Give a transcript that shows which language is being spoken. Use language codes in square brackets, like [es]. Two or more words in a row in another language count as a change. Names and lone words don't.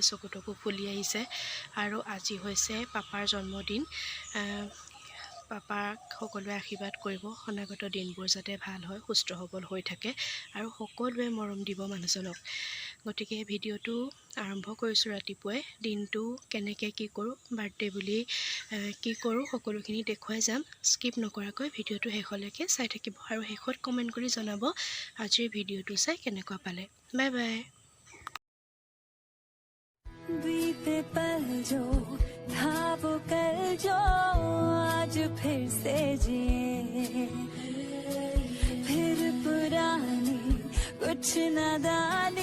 [as] চকুটকু ফুলি আহিছে আৰু আজি হৈছে পাপাৰ জন্মদিন পাপাক সকলোৱে আশীৰ্বাদ কৰিব অনাগত দিনবোৰ যাতে ভাল হয় সুস্থ সবল হৈ থাকে আৰু সকলোৱে মৰম দিব মানুহজনক গতিকে ভিডিঅ'টো আৰম্ভ কৰিছোঁ ৰাতিপুৱাই দিনটো কেনেকৈ কি কৰোঁ বাৰ্থডে বুলি কি কৰোঁ সকলোখিনি দেখুৱাই যাম স্কিপ নকৰাকৈ ভিডিঅ'টো শেষলৈকে চাই থাকিব আৰু শেষত কমেণ্ট কৰি জনাব আজিৰ ভিডিঅ'টো চাই কেনেকুৱা পালে [en] bye bye [hi] बीते पल जो था वो कल जो आज फिर से जिए फिर पुरानी कुछ नादानी